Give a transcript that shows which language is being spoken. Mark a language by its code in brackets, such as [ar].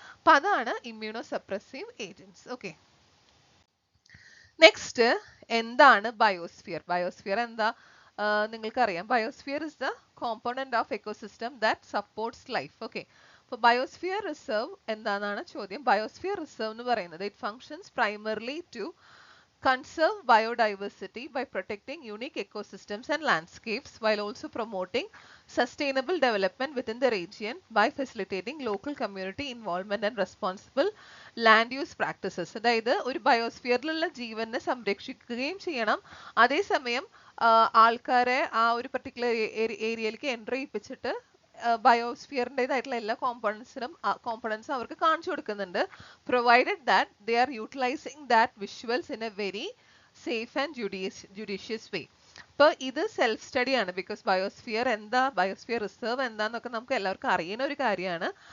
[ml] അപ്പൊ അതാണ് immunosuppressive agents. Okay. Next എന്താണ് ബയോസ്ഫിയർ? ബയോസ്ഫിയർ എന്താ നിങ്ങൾക്കറിയാം. [en] Biosphere is the component of ecosystem that supports life. Okay. [ml] അപ്പോൾ ബയോസ്ഫിയർ റിസർവ് എന്താണെന്നാണ് ചോദ്യം. ബയോസ്ഫിയർ റിസർവ് എന്ന് പറയുന്നത് [en] It functions primarily to conserve biodiversity by protecting unique ecosystems and landscapes while also promoting sustainable development within the region by facilitating local community involvement and responsible land use practices. [ml] അതായത് ഒരു ബയോസ്ഫിയറിലുള്ള ജീവനെ സംരക്ഷിക്കുകയും ചെയ്യണം, അതേസമയം ആൾക്കാരെ ആ ഒരു പർട്ടിക്കുലർ ഏരിയയിലേക്ക് എൻട്രി ചെയ്യിപ്പിച്ചിട്ട് ബയോസ്ഫിയറിൻ്റെതായിട്ടുള്ള എല്ലാ കോമ്പണൻസും അവർക്ക് കാണിച്ചു കൊടുക്കുന്നുണ്ട്, [en] Provided that they are utilising that visuals in a very safe and judicious way. [ml] അപ്പോൾ ഇത് സെൽഫ് സ്റ്റഡി ആണ്, ബിക്കോസ് ബയോസ്ഫിയർ എന്താ, ബയോസ്ഫിയർ റിസർവ് എന്താന്നൊക്കെ നമുക്ക് എല്ലാവർക്കും അറിയുന്ന ഒരു കാര്യമാണ്.